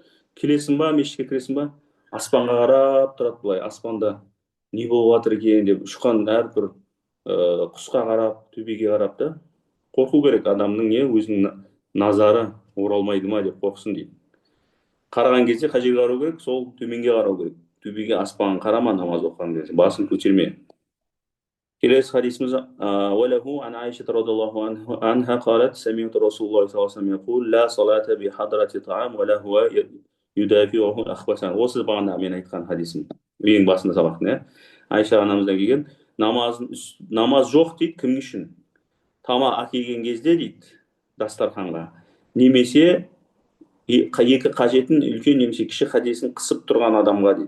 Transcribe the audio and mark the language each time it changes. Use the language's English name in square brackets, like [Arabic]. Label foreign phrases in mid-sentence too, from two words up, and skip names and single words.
[Kazakh] Келесің ба, мешітке кіресің ба, аспанға қарап тұрады былай, аспанда не болып жатыр екен деп, ұшқан әрбір құсқа қарап, төбеге қарап та, қорқу керек, адамның не өзінің назары оралмайды ма деп қорқсын дейді. Қараған кезде қай жерге қарау керек? Сол төменге қарау керек. Төбеге, аспанға қарама намаз оқыған кезде, басын көтерме. Келесі хадисіміз [Arabic] وله عن عائشة رضي الله عنها قالت سمعت رسول الله صلى الله عليه وسلم يقول لا صلاة بحضرة طعام ولا هو يدافعه الأخبثان. [Kazakh] Осы бағана мен айтқан хадисім. Ең басында сабақтың, иә. Айша анамыздан келген, намаз жоқ дейді кім үшін? Тамақ әкелген кезде дейді, дастарханға. Немесе екі қажетін үлкен немесе кіші хадисін қысып тұрған адамға дейді.